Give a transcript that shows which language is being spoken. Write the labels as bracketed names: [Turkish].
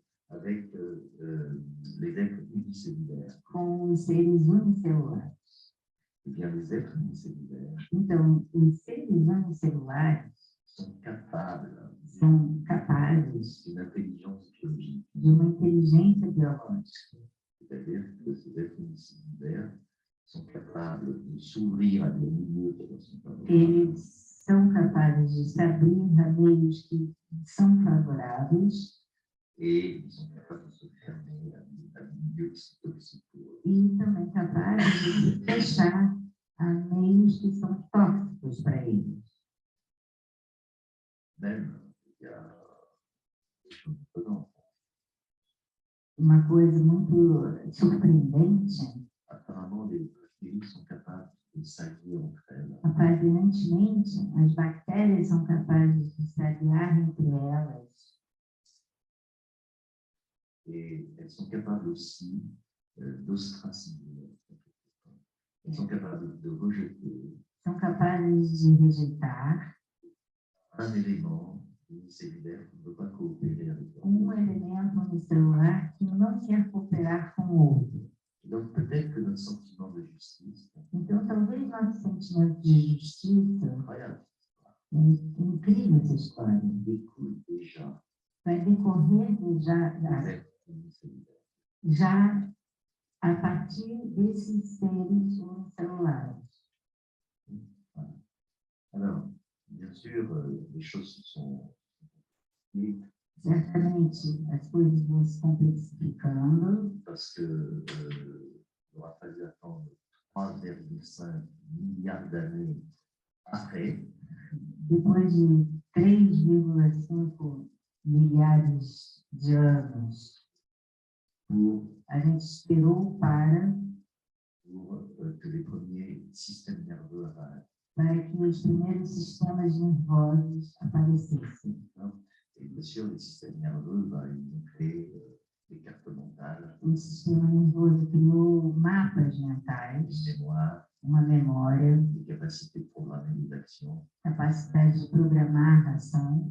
[French] avec les êtres unicellulaires. [Portuguese] Com os seres unicelulares. [French] Eh bien, les êtres unicellulaires [Portuguese] Então, os seres unicelulares [French] sont capables [Portuguese] são capazes [French] d'une intelligence biologique. [Portuguese] de uma inteligência biológica. [French] C'est-à-dire que ces êtres unicellulaires sont capables de s'ouvrir à des milieux qui leur sont favorables. [Portuguese] Eles são capazes de se abrir a meios que são favoráveis [French] Et ils sont capables de se fermer à des milieux qui sont toxiques pour eux. [Portuguese] e também capazes de se fechar a meios que são tóxicos para eles. [French] Même, il y a des choses étonnantes. [Portuguese] Uma coisa muito surpreendente, [French] Apparemment, les bactéries sont capables de s'allier entre elles. [Portuguese] aparentemente, as bactérias são capazes de se aliar entre elas. [French] Et elles sont capables aussi d'ostraciser. Elles sont capables de rejeter [Portuguese] São capazes de rejeitar [French] un élément unicellulaire qui ne veut pas coopérer avec l'autre. [Portuguese] elemento unicelular que não quer cooperar com o outro. [French] Donc peut-être que notre sentiment de justice, [Portuguese] Então, talvez nosso sentimento de justiça, [French] incroyable, [Portuguese] é incrível essa história, [French] découle déjà [Portuguese] vai decorrer [French] des êtres unicellulaires. [Portuguese] já a partir desses seres unicelulares. [French] Alors, sûr, les choses se sont compliquées [Portuguese] Certamente, as coisas vão se complexificando, [French] parce que il aura fallu attendre 3,5 milliards d'années après [Portuguese] depois de 3,5 milhares de anos. [French] pour [Portuguese] A gente esperou para [French] que les premiers systèmes nerveux apparaissent. [Portuguese] que os primeiros sistemas nervosos aparecessem. [French] Et bien sûr, les systèmes nerveux, ils ont créé des cartes mentales, [Portuguese] O sistema nervoso criou mapas [French] une [Portuguese] mentais, [French] mémoire, [Portuguese] uma memória, [French] des capacités de programmer des actions. [Portuguese] capacidade de programar a ação.